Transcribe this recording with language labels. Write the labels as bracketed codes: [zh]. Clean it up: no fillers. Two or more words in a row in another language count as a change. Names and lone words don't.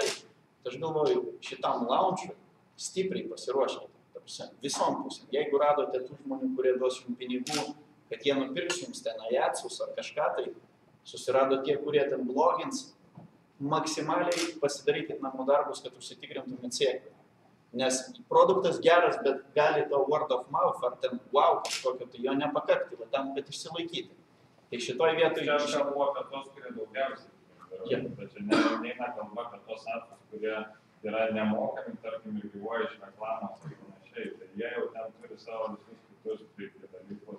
[lt] Tai aš galvoju, šitam launčui stipriai pasiruoškite, visom pusėm. Jeigu radote tų žmonių, kurie duos jums pinigų, kad jie nupirks jums ten ajatsus ar kažką, tai susirado tie, kurie ten blogins, maksimaliai pasidarykit namų darbus, kad užsitikrintumėt sėkmę. Nes produktas geras, bet gali to [en] word of mouth [lt] ar ten wow kažkokio, tai jo nepakakti, va tam, kad išsilaikyti. Tai šitoj vietoj... Čia kalbu apie tos, kurie daugiausiai. Bet čia neina kalba apie tos atvejus, kurie yra nemokami, tarkim, ir gyvuoja iš reklamos ir panašiai. Tai jie jau ten turi savo visus kitus dalykus.